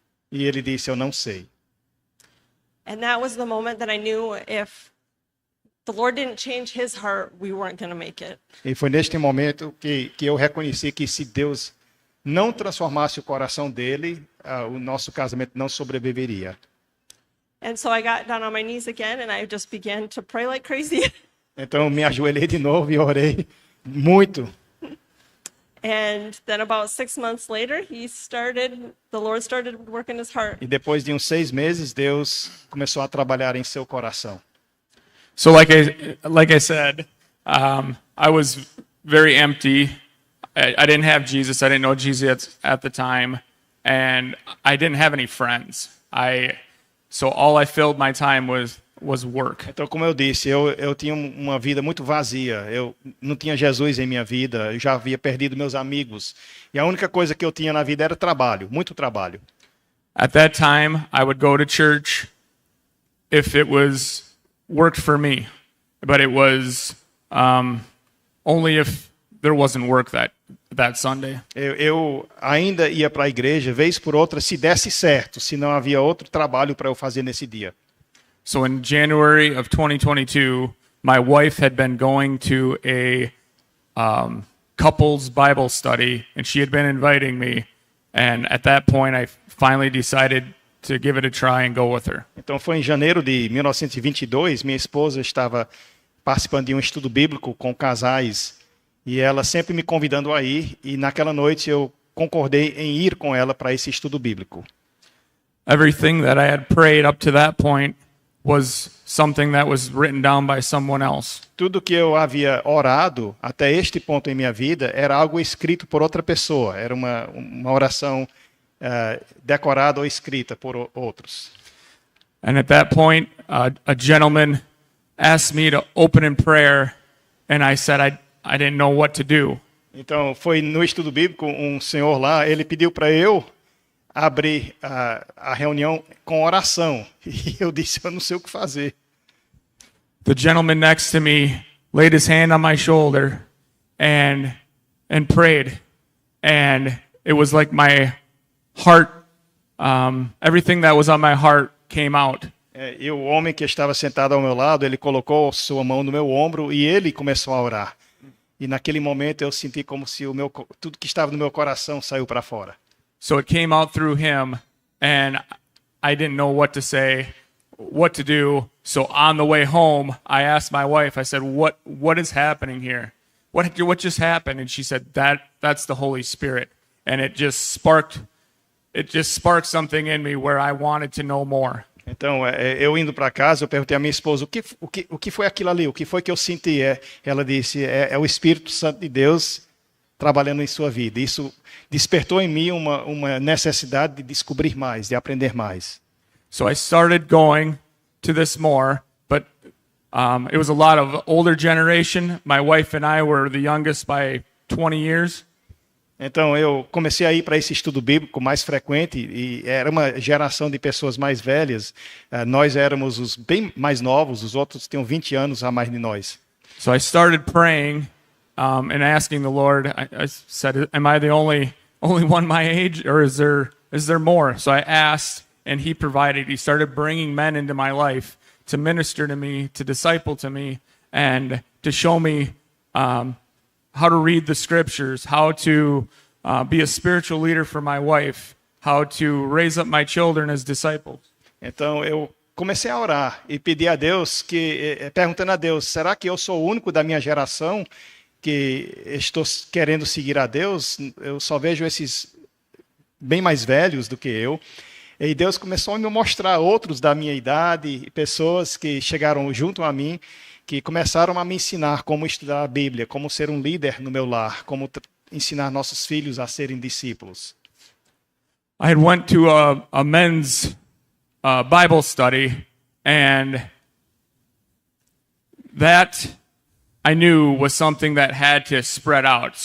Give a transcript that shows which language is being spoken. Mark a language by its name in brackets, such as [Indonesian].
[Portuguese] E ele disse, eu não sei. [English] And that was the moment that I knew if the Lord didn't change his heart, we weren't going to make it. [Portuguese] E foi neste momento que eu reconheci que se Deus não transformasse o coração dele, o nosso casamento não sobreviveria. [English] And so I got down on my knees again and I just began to pray like crazy. [Portuguese] Então me ajoelhei de novo e orei muito. [English] And then about 6 months later, the Lord started working his heart. [Portuguese] E depois de uns 6 meses, Deus começou a trabalhar em seu coração. [English] So like I said, I was very empty. I didn't have Jesus. I didn't know Jesus at the time, and I didn't have any friends. So all I filled my time was work. [Portuguese] Então, como eu disse, eu tinha uma vida muito vazia. Eu não tinha Jesus em minha vida. Eu já havia perdido meus amigos. E a única coisa que eu tinha na vida era trabalho, muito trabalho. [English] At that time, I would go to church if it worked for me, but it was only if there wasn't work that Sunday. [Portuguese] Eu ainda ia para a igreja, vez por outra, se desse certo, se não havia outro trabalho para eu fazer nesse dia. [English] So in January of 2022, my wife had been going to a couples Bible study, and she had been inviting me. And at that point, I finally decided to give it a try and go with her. [Portuguese] Então foi em janeiro de 1922, minha esposa estava participando de um estudo bíblico com casais, E ela sempre me convidando a ir, e naquela noite eu concordei em ir com ela para esse estudo bíblico. [English] Everything that I had prayed up to that point was something that was written down by someone else. [Portuguese] Tudo que eu havia orado até este ponto em minha vida era algo escrito por outra pessoa, era uma oração decorada ou escrita por outros. [English] And at that point, a gentleman asked me to open in prayer, and I said I didn't know what to do. [Portuguese] Então, foi no estudo bíblico, um senhor lá, ele pediu para eu abrir a reunião com oração. E eu disse, eu não sei o que fazer. [English] The gentleman next to me laid his hand on my shoulder and prayed, and it was like my heart, everything that was on my heart came out. [Portuguese] E o homem que estava sentado ao meu lado, ele colocou sua mão no meu ombro e ele começou a orar. E naquele momento eu senti como se tudo que estava no meu coração saiu para fora. [English] So it came out through him, and I didn't know what to say, what to do. So on the way home, I asked my wife, I said, what is happening here? What just happened? And she said, that's the Holy Spirit. And it just sparked something in me where I wanted to know more. [Portuguese] Então, eu indo para casa, eu perguntei à minha esposa, o que foi aquilo ali? O que foi que eu senti? Ela disse, é o Espírito Santo de Deus trabalhando em sua vida. Isso despertou em mim uma necessidade de descobrir mais, de aprender mais. [English] So I started going to this more, but it was a lot of older generation. My wife and I were the youngest by 20 years. [Portuguese] Então, eu comecei a ir para esse estudo bíblico mais frequente, e era uma geração de pessoas mais velhas. Nós éramos os bem mais novos, os outros tinham 20 anos a mais de nós. [English] So I started praying and asking the Lord. I said, am I the only one my age, or is there more? So I asked, and he provided. He started bringing men into my life to minister to me, to disciple to me, and to show me how to read the scriptures, how to be a spiritual leader for my wife, how to raise up my children as disciples. [Portuguese] Então eu comecei a orar e pedir a Deus, perguntando a Deus, será que eu sou o único da minha geração que estou querendo seguir a Deus? Eu só vejo esses bem mais velhos do que eu. E Deus começou a me mostrar outros da minha idade, pessoas que chegaram junto a mim, que começaram a me ensinar como estudar a Bíblia, como ser um líder no meu lar, como ensinar nossos filhos a serem discípulos. [English] I had went to a men's Bible study, and that I knew was something that had to spread out.